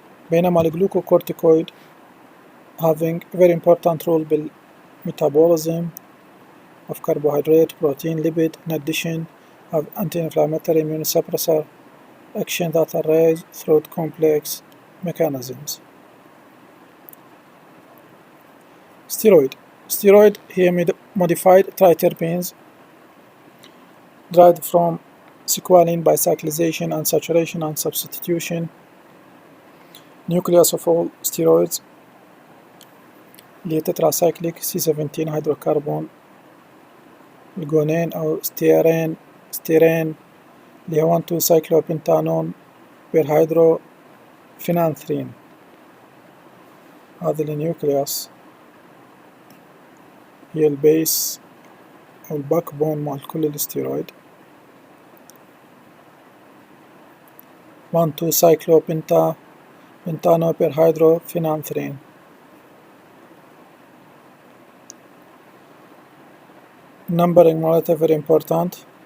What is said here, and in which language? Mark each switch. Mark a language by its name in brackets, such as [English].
[English] بينما الجلوكوكورتيكويد having very important role بالmetabolism of carbohydrate, protein, lipid, in addition have anti-inflammatory, immunosuppressor action that arise through complex mechanisms. Steroid here modified triterpenes derived from squalene by cyclization and saturation and substitution. Nucleus of all steroids اللي هي tetracyclic C17 hydrocarbon الجونين أو sterane اللي هو 1,2 cyclopentanone perhydrophenanthrene. [Arabic] هذا النيوكليوس هي البيس أو الباك بون مال كل الستيرويد. [English] 1,2 cyclopentanone perhydrophenanthrene. numbering مالتها very important.